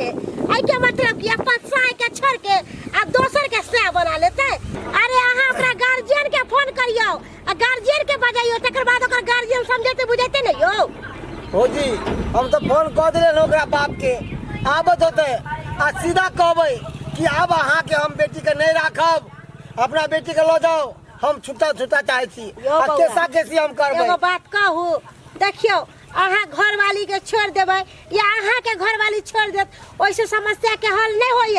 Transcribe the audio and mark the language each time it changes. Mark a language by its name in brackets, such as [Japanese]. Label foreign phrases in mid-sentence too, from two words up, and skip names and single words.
[Maithili] आई के मतलब कि अपन साय के छोड़ के आ दोसर के साय बना लेते। अरे अहाँ अपना गार्जियन के फोन करियो आ गार्जियन के बजाइयो, तकर बाद ओकर गार्जियन समझते बुझाते नहीं हो। हो जी हम तो फोन कह दिले ओकरा बाप के आबत होते आ सीधा कहबै कि अब अहाँ के हम बेटी के नहीं राखब, अपना बेटी के लो जाओ, हम छुट्टा चाहे छी आ कैसा कैसी हम करबै। एगो बात कहू, देखियो अहाँ घरवाली के छोड़ देबै या अहाँ के घरवाली छोड़ देत, ओइसे समस्या के हल नहीं होइए।